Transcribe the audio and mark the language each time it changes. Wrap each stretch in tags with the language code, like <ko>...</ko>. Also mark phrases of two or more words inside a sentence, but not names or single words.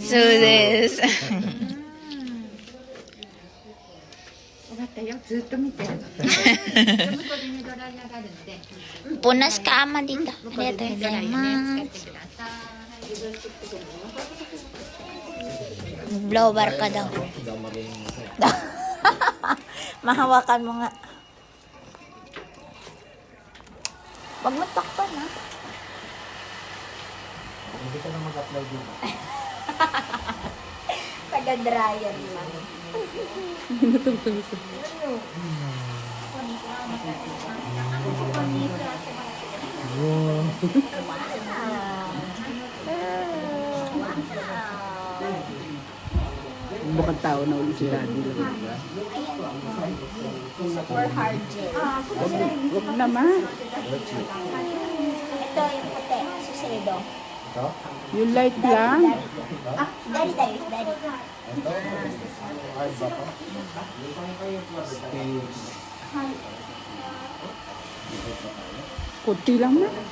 <ja>そうです。分かったよ、ずっと見てるの。向こうでね、ドライヤーがあるので。</ja> <tl>Punas ka, Ama, dito.</tl> <ja>向こう Arigatou でね、ドライヤーね、使っ gozaimasu. てください。</ja> <tl>Blower ka daw. Mahawakan mo nga. Wag mo takpan, ha? Hindi ka na mag-apply dito. Taga-dryer lang. Bukang tao na ulit si Daddy.</tl> <en>For hard gel.</en> <tl>Huwag naman. Ito yung puti. Susedo. Ito? Yung light lang. Ah, dari tayo. Dari. Ito? Hard ba to? Stage. Kunti lang na.</tl>